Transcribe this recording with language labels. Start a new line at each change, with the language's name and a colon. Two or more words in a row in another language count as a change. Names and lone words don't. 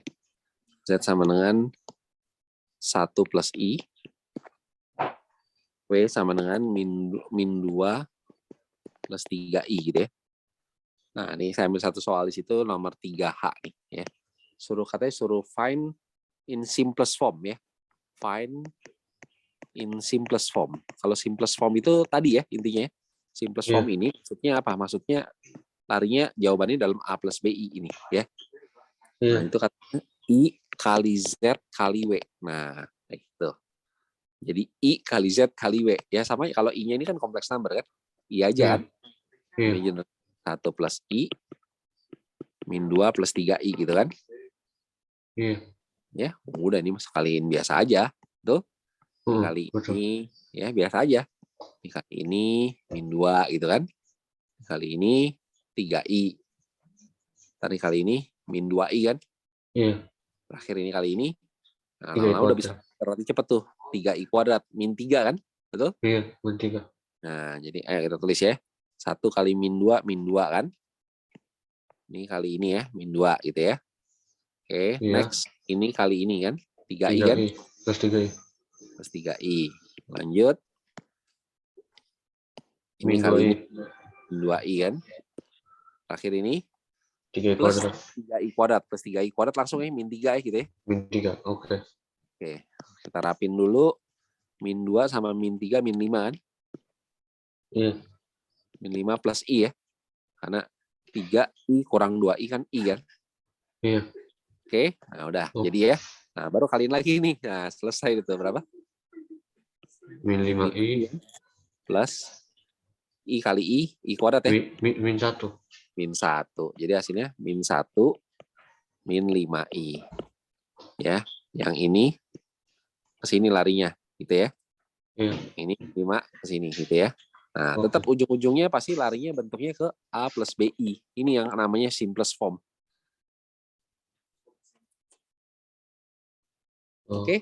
Indonesian: Z sama dengan 1 plus i. W sama dengan min 2 plus 3i gitu ya. Nah, ini saya ambil satu soal di situ nomor 3H nih ya. Katanya suruh
English: find in simplest form
Indonesian: ya.
English: Find in simplest form.
Indonesian: Kalau
English: simplest form
Indonesian: itu tadi ya intinya.
English: Simplest form
Indonesian: ini maksudnya apa? Maksudnya larinya jawabannya dalam A plus BI ini ya. Nah, itu katanya I kali Z kali W. Nah, itu. Jadi I kali Z kali W. Ya sama kalau I-nya ini kan kompleks number kan. I aja kan. Ini 1 plus I min 2 plus 3i gitu kan. Iya. Ya, udah ini sekaliin biasa aja. Tuh. Kali ini ya biasa aja. Kali ini min 2 gitu kan. Kali ini 3i. Tadi kali ini min 2i kan. Iya. Terakhir ini kali ini. Nah, 3i lama-lama udah bisa berarti cepet tuh. 3i kuadrat min 3 kan. Betul? Iya, min 3. Nah, jadi ayo kita tulis ya. 1 kali min 2 kan. Ini kali ini ya, min 2 gitu ya. Oke, next. Ini kali ini kan. 3i kan. Plus 3i. Plus 3i. Lanjut. Ini Min kali 2i. ini min 2i kan. Terakhir ini 3i plus kuadrat. 3i kuadrat. Plus 3i kuadrat langsung ya, min 3 ya gitu ya. Min 3, oke. Oke, kita rapin dulu. Min 2 sama min 3, min 5 kan. Iya. Min 5 plus i ya. Karena 3i kurang 2i kan i kan. Iya. Oke, nah udah. Jadi ya. Nah, baru kaliin lagi nih. Nah, selesai itu berapa? Min 5i plus i kali i kuadrat ya. Min 1. Min 1. Jadi hasilnya min 1 min 5i. Ya, yang ini ke sini larinya gitu ya. Iya. Ini 5 ke sini gitu ya. Nah, tetap ujung-ujungnya pasti larinya bentuknya ke A plus BI. Ini yang namanya
English: simplest form.
Indonesian: Oke?